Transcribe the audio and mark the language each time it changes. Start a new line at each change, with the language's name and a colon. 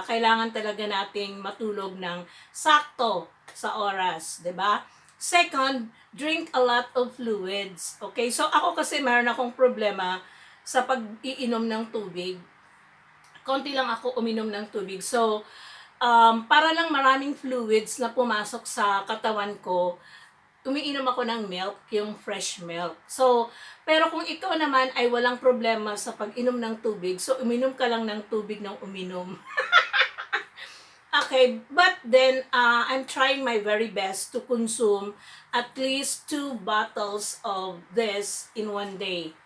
Filipino: Kailangan talaga nating matulog ng sakto sa oras, 'di ba?
English: Second, drink a lot of fluids.
Filipino: Okay, so ako kasi meron akong problema sa pag-iinom ng tubig. Konti lang ako uminom ng tubig. So, para lang maraming fluids na pumasok sa katawan ko, umiinom ako ng milk, yung fresh milk. So, pero kung ikaw naman ay walang problema sa pag-inom ng tubig, so uminom ka lang ng tubig ng uminom.
English: Okay, but then I'm trying my very best to consume at least 2 bottles of this in one day.